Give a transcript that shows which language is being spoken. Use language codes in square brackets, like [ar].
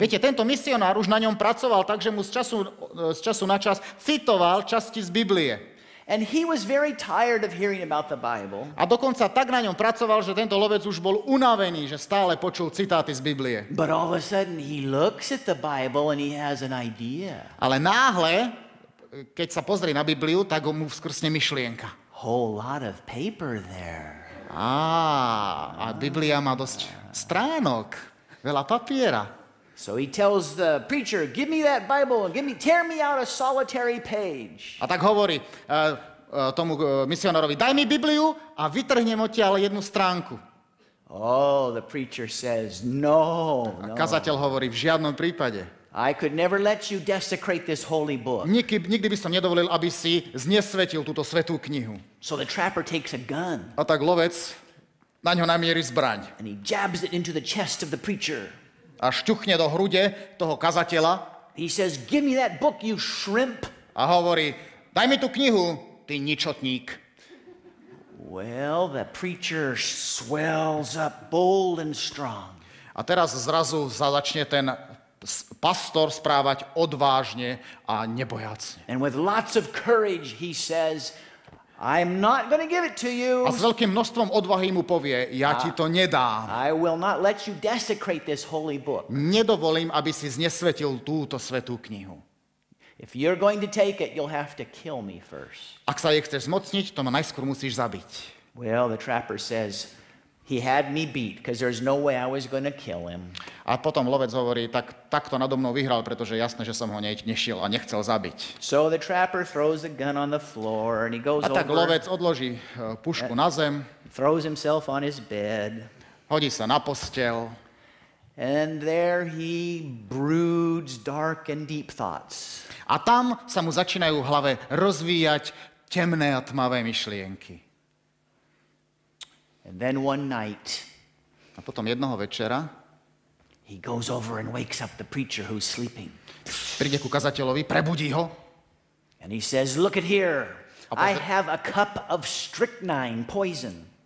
[sk] Viete, tento misionár už na ňom pracoval, takže mu z času na čas citoval časti z Biblie. [en] And he was very tired of hearing about the Bible. [sk] A dokonca tak na ňom pracoval, že tento lovec už bol unavený, že stále počul citáty z Biblie. [en] But all of a sudden he looks at the Bible and he has an idea. [sk] Ale náhle, keď sa pozrie na Bibliu, tak mu vskrstne myšlienka. [en] Whole lot of paper there. [sk] A Biblia má dosť stránok, veľa papiera. [en] So he tells the preacher, give me that Bible and tear me out a solitary page. [sk] A tak hovorí tomu misionárovi, daj mi Bibliu a vytrhnem odtiaľ jednu stránku. [en] Oh, the preacher says, no. [sk] A kazateľ hovorí, v žiadnom prípade. [en] I could never let you desecrate this holy book. [sk] Nikdy by som nedovolil, aby si znesvetil túto svätú knihu. [en] So the trapper takes a gun [sk] A tak lovec na ňo namierí zbraň [en] and he jabs it into the chest of the preacher. [sk] a šťuchne do hrude toho kazateľa [en] He says, give me that book, you shrimp. [sk] a hovorí, daj mi tú knihu, ty ničotník. [en] Well, the preacher swells up bold and strong. [sk] A teraz zrazu začne ten pastor správať odvážne a nebojacne. [en] And with lots of courage, he says, I'm not going to give it to you. [sk] A s veľkým množstvom odvahy mu povie, ja ti to nedám. [en] I will not let you desecrate this holy book. [sk] Nedovolím, aby si znesvetil túto svätú knihu. [en] If you're going to take it, you'll have to kill me first. [sk] Ak sa jej chceš zmocniť, to ma najskôr musíš zabiť. [en] Well, the trapper says, he had me beat because there's no way I was going to kill him. [sk] A potom lovec hovorí, tak to nado mnou vyhral, pretože jasné, že som ho nešiel a nechcel zabiť. [en] So the trapper throws the gun on the floor and he goes [sk] A tak [en] over, [sk] lovec odloží pušku na zem, [en] throws himself on his bed, [sk] hodí sa na posteľ [en] and there he broods dark and deep thoughts. [sk] a tam sa mu začínajú v hlave rozvíjať temné a tmavé myšlienky. [en] And then one night, [sk] A potom jednoho večera [en] he goes over and wakes up the preacher who's sleeping. [sk] príde ku kazateľovi, prebudí ho [en] And he says, look at here. I [sk] pozri- [en] have a cup of strychnine poison.